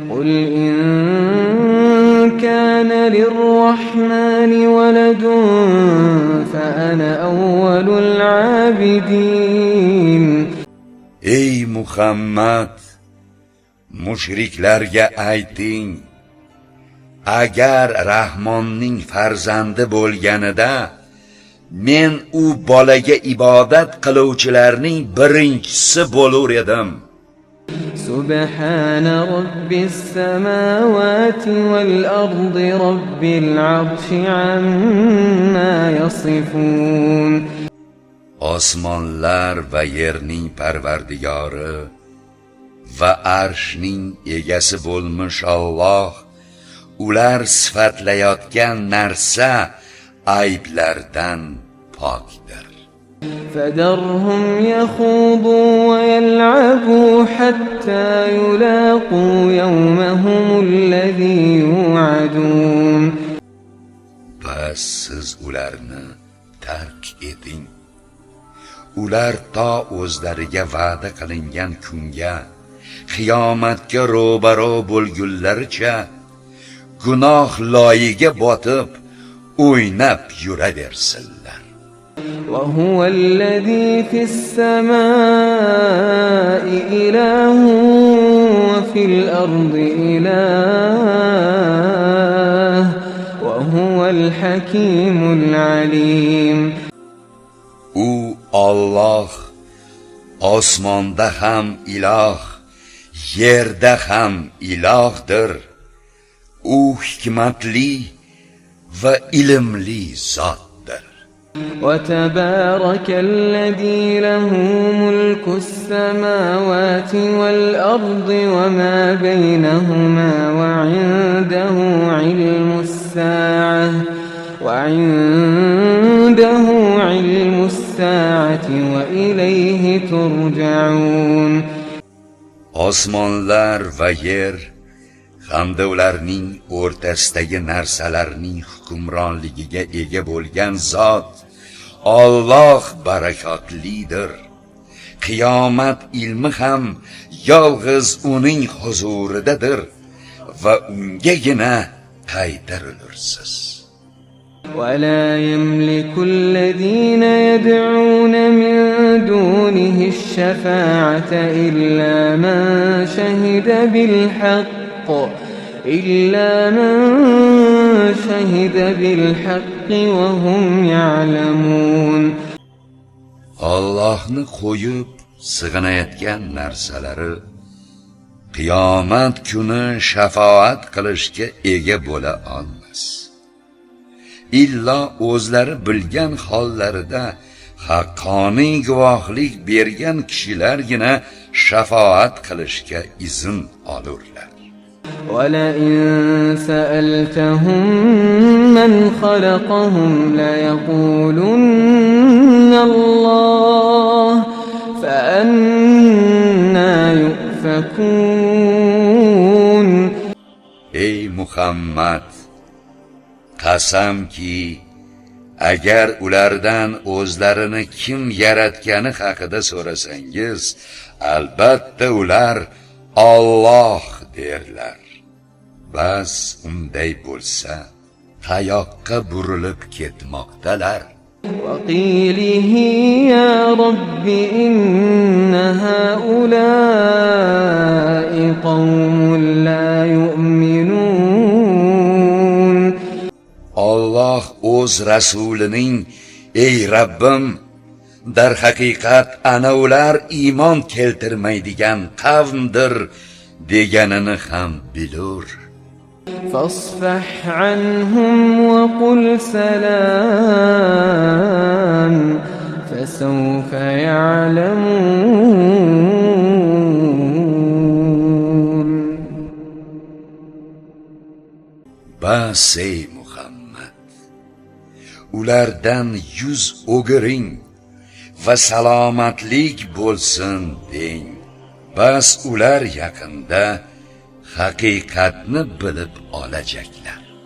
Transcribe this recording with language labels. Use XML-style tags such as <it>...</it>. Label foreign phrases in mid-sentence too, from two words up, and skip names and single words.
<ar>قل إن كان للرحمن ولد فأنا أول العابدين.</ar> <uz>Ey Muhammad, mushriklarga ayting, agar Rahmonning farzandi bo'lganida men u bolaga ibodat qiluvchilarning birinchisi bo'lar edim.</uz> <ar>سبحان رب السماوات والأرض رب العرش عما يصفون.</ar> <uz>Osmonlar va yerning parvardigori va arshning egasi bo'lmish Alloh ular sifatlayotgan narsa ayblardan pokdir.</uz> <ar>فذرهم يخوضوا ويلعبوا حتى يلاقوا يومهم الذي يوعدون.</ar> <uz>Bas siz ularni tark eting. Ular to o'zlariga va'da qilingan kunga, qiyomatga ro'baro bo'lgunlaricha gunoh loyiga botib o'ynab yuraversinlar.</uz> <ar>وهو الذي في السماء إله وفي الأرض إله وهو الحكيم العليم.</ar> <uz>U Alloh osmonda ham iloh, yerda ham ilohdir. U hikmatli va ilmli zotdir.</uz> <ar>وتبارك الذي له ملك السماوات والأرض وما بينهما وعنده علم الساعة وإليه ترجعون.</ar> <uz>Osmonlar va yer hamda ularning o'rtasidagi narsalarning hukmronligiga ega bo'lgan zot Alloh barakotlidir. Qiyomat ilmi ham yolg'iz uning huzuridadir va ungagina qaytarilursiz.</uz> <ar>ولا يملك الذين يدعون من دونه الشفاعة إلا من شهد بالحق وهم يعلمون.</ar> <uz>Allohni qo'yib sig'inayotgan narsalari qiyomat kuni shafaat qilishga ega bo'la olmas. Illo o'zlari bilgan hollarida haqqoniy guvohlik bergan kishilargina shafaat qilishga izn olurlar.</uz> <ar>وَلَئِن سَأَلْتَهُم مَّنْ خَلَقَهُمْ لَيَقُولُنَّ اللَّهُ فَأَنَّىٰ يُؤْفَكُونَ.</ar> <uz>Ey Muhammad, qasamki agar ulardan o'zlarini kim yaratgani haqida so'rasangiz, albatta ular Alloh derlar. Bas unday bo'lsa, qayoqqa burilib ketmoqdalar?</uz> <ar>وَقِيلِهِ يَا رَبِّ إِنَّ هَٰؤُلَاءِ قَوْمٌ لَّا يُؤْمِنُونَ.</ar> <uz>Alloh o'z rasulining ey Rabbim, dar haqiqat ana ular iymon keltirmaydigan qavmdir deganini ham bilur.</uz> <ar>فاصفح عنهم وقل سلام فسوف يعلمون.</ar> <uz>Bas ey Muhammad, ulardan yuz o'giring va salomatlik bo'lsin deng. Bas ular yaqinda haqiqatni bilib olacaklar.</uz>